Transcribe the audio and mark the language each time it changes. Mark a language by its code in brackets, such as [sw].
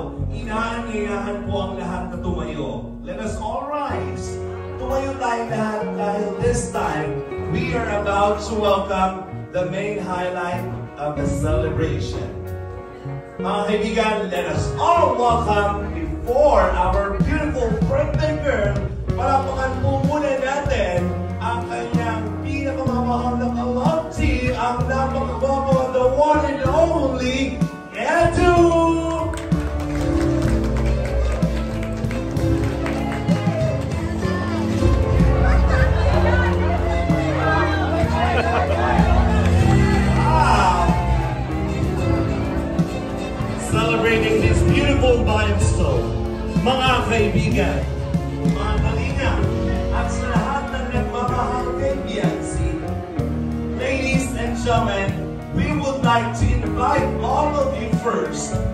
[tl] inaanyayahan po ang lahat na tumayo. [en] Let us all rise. [tl] Tumayo tayo lahat dahil [en] this time, we are about to welcome the main highlight of the celebration. [tl] Mga kaibigan, [en] let us all welcome before our beautiful birthday girl. [tl] Palapakan po muna natin ang kanyang pinakamamahal na kalabti, ang napakagwapo, [en] the one and only [tl] Edu! [en] Celebrating this beautiful milestone, [tl] mga kaibigan, mga kalinga, at sa lahat ng nagmamahal kay Biancy. [en] Ladies and gentlemen, we would like to invite all of you first.